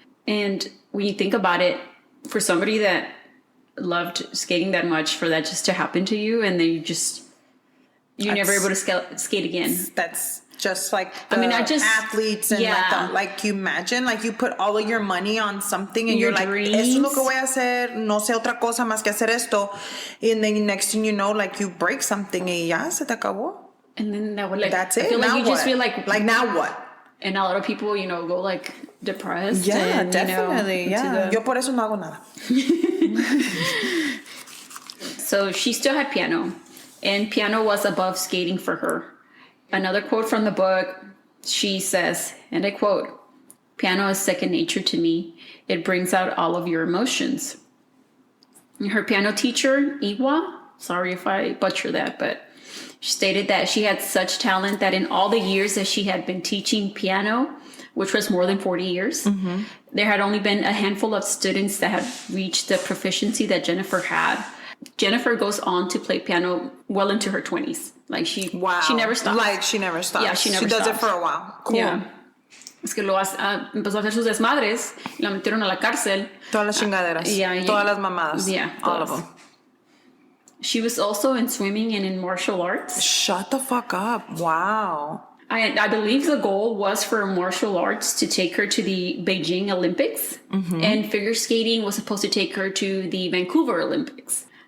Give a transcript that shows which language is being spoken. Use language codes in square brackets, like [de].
[en] And when you think about it, for somebody that loved skating that much, for that just to happen to you, and then you're never able to skate again. That's just like athletes and like you imagine, like you put all of your money on something and you're like, dreams. [es] Eso es lo que voy a hacer, no sé otra cosa más que hacer esto. [en] And then next thing you know, like you break something y ya se te acabó. And then that's it. I feel like now you what? just feel like now what? And a lot of people, go like depressed. Yeah, and, [es] definitely. Yo por eso no hago nada. [en] So she still had piano, and piano was above skating for her. Another quote from the book, she says, and I quote, "Piano is second nature to me. It brings out all of your emotions." And her piano teacher, Iwa, sorry if I butcher that, but she stated that she had such talent that in all the years that she had been teaching piano, which was more than 40 years, there had only been a handful of students that had reached the proficiency that Jennifer had. Jennifer goes on to play piano well into her 20s. Like she never stopped. Like she never stops. Yeah, she never does stopped. it for a while. Cool. Yeah. [es] Es que empezó a hacer sus desmadres y la metieron a la cárcel. Todas las chingaderas. Todas las mamadas. [en] Yeah. All of them. She was also in swimming and in martial arts. Shut the fuck up. Wow. I believe the goal was for martial arts to take her to the Beijing Olympics, and figure skating was supposed to take her to the Vancouver Olympics.